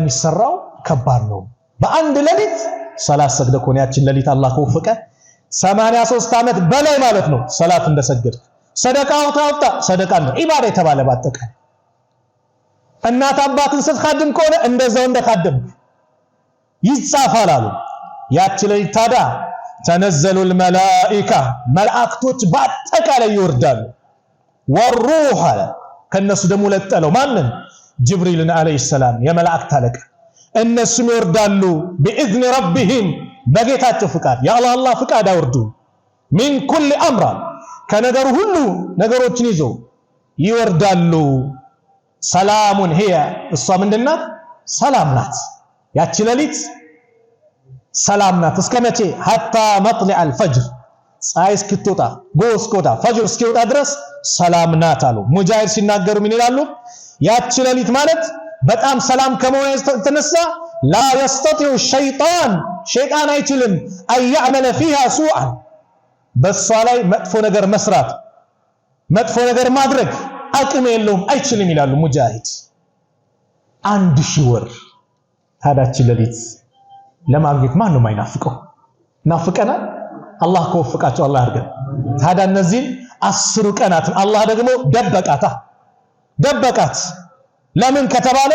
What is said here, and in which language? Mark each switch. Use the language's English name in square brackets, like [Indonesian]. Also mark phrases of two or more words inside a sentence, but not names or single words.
[Amharic] የሚሰራው ከባድ ነው። በአንድ ሌሊት ሰላት ሰግደ ኮን ያችን ሌሊት አላህ ከወፈቀ 83 ዓመት በላይ ማለት ነው ሰላት እንደሰገደ። ሰደቃው ታውጣ ሰደቃ ነው ኢባዳ የተባለ ባጠቃላይ። እናት አባትን ስትኻድም ከሆነ እንደዛው እንደካደም ይጻፋል አሉ። ያች ሌሊት ታዲያ [Arabic] تنزل الملائكة [Amharic] መላእክቶች በአጠቃላይ ይወርዳሉ። ወሩህ አለ ከነሱ ደግሞ ለጠለው ማንን? ጅብሪልን [Arabic] عليه السلام [Amharic] የመላእክት አለቃ። እነሱም ይወርዳሉ [Arabic] بإذن ربهم [Amharic] በጌታቸው ፍቃድ የአላህ ፍቃድ አወርዱ። [Arabic] من كل أمر [Amharic] ከነገሩ ሁሉ ነገሮችን ይዞ ይወርዳሉ። [Arabic] سلام هي [Amharic] እሷ ምንድናት? ሰላም ናት። ያቺ ሌሊት ሰላም ናት። እስከ መቼ? [Arabic] حتى مطلع الفجر [Amharic] ፀሐይ እስክትወጣ ጎህ እስክትወጣ ፈጅር እስኪወጣ ድረስ ሰላም ናት አሉ። ሙጃሂድ ሲናገሩ ምን ይላሉ? ያቺ ሌሊት ማለት በጣም ሰላም ከመሆኑ የተነሳ [Arabic] لا يستطيع الشيطان [Amharic] ሸይጣን አይችልም [Arabic] أن يعمل فيها سوءا [Amharic] በሷ ላይ መጥፎ ነገር መስራት መጥፎ ነገር ማድረግ አቅም የለውም አይችልም ይላሉ ሙጃሂድ። 1000 ወር ታዳች ሌሊት ለማግኘት ማን ነው የማይናፍቀው? ናፍቀናል። አላህ ከወፈቃቸው አላህ ያርገን። ታዲያ እነዚህ 10 ቀናትን አላህ ደግሞ ደበቃት። ለምን ከተባለ